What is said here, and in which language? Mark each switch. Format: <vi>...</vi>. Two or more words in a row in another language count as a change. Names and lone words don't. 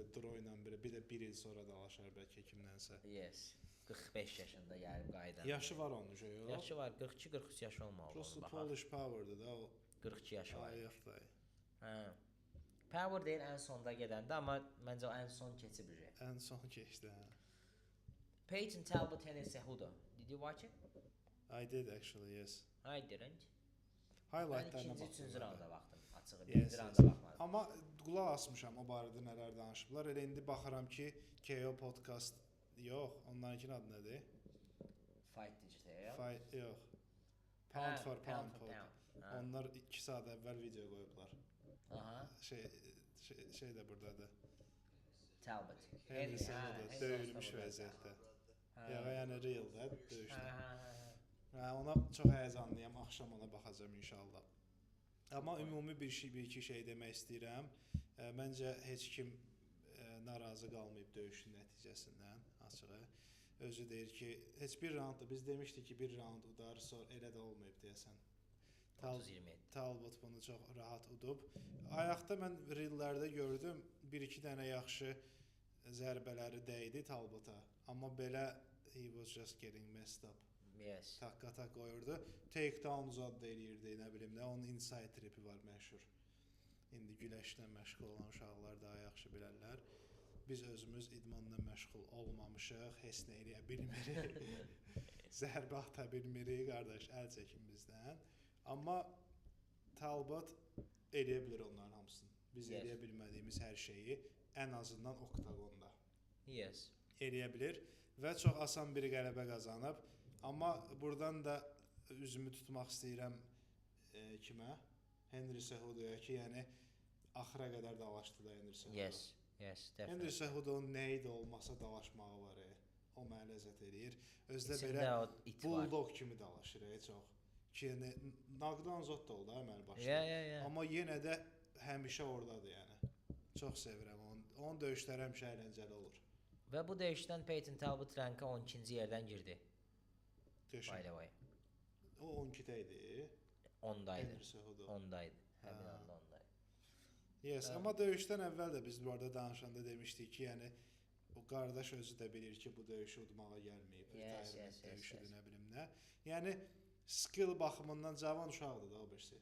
<az>Draw ilə bir də bir il sonra dalaşar bəlkə kimdənsə. Yes. 45 yaşında gəlib qayıdan. Yaşı var onun şey yox? Yaşı var, 42-43 yaşı olmalı. Prosto Polish Power'dır da o. 42 yaşı var. Ayıqdır. Power deyil ən sonda gedəndə, amma məncə o ən son keçib. Ən son keçdi, hə. Peyton Talbot, Henry Cejudo.</az> <en>Did you watch it? I did actually, yes. I didn't.</en> <az>Highlightlarına baxdım. İkinci, üçüncü raunda baxdım. Açığı, birinci raunda baxmadım. Amma qulaq asmışam o barədə nələr danışıblar. Elə indi baxıram ki, KO podcast yox, onlarınkinin adı nədir? Fight Digital. Fight, yox. Pound for Pound. Onlar 2 saat əvvəl video qoyublar. Şey də buradadır. Talbot. Henry Cejudo döyülmüş vəziyyətdə. Yəni real da döyüşdə. Ona çox həyəcanlıyam, axşam ona baxacağam inşallah. Amma ümumi bir iki şey demək istəyirəm. Məncə heç kim narazı qalmayıb döyüşün nəticəsindən açığı. Özü deyir ki, heç bir raundda biz demişdik ki, bir raund udar, sonra elə də olmayıb deyəsən. 30-27. Talbot bunu çox rahat udub. Ayaqda mən reellərdə gördüm, 1-2 dənə yaxşı zərbələri dəydi Talbota. Amma belə</az> <en>he was just getting messed up.</en> <az>Yes. Takka qoyurdu. Takedown uzad eləyirdi, nə bilim nə. Onun</az> <en>inside tripi</en> <az>var məşhur. İndi güləşlə məşğul olan uşaqlar daha yaxşı bilərlər. Biz özümüz idmanla məşğul olmamışıq, heç nə eləyə bilmirik. Zərbə ata bilmirik, qardaş, əl çəkin bizdən. Amma Talbot eləyə bilər onların hamısını. Biz eləyə bilmədiyimiz hər şeyi ən azından oktagonda. Yes. Eləyə bilər və çox asan bir qələbə qazanıb. Amma buradan da üzümü tutmaq istəyirəm kimə? Henry Cejudo'ya ki, yəni axıra qədər dalaşdı da Henry Cejudo.</az> <en>Yes, definitely.</en> <az>Henry Cejudo'nun nə idi olmasa dalaşmağı var. O mənə ləzzət eləyir. Özdə İçində belə bulldog kimi dalaşır çox. Ki, yəni knockdown zot da oldu əməl başda. Amma yenə də həmişə ordadır yəni. Çox sevirəm onu. Onun döyüşləri həmişə əyləncəli olur. Və bu döyüşdən Peyton Talbot rankə 12-ci yerdən girdi.</az> <en>By the way.</en> <az>O 12-də idi. 10-daydı. 10-daydı. Həmin anda 10-daydı. Yes, amma döyüşdən əvvəl də biz bu arada danışanda demişdik ki, yəni o qardaş özü də bilir ki, bu döyüşü udmağa gəlməyib. Döyüşüdür, nə bilim nə. Yəni skill baxımından cavan uşaqdır da o birisi.</az>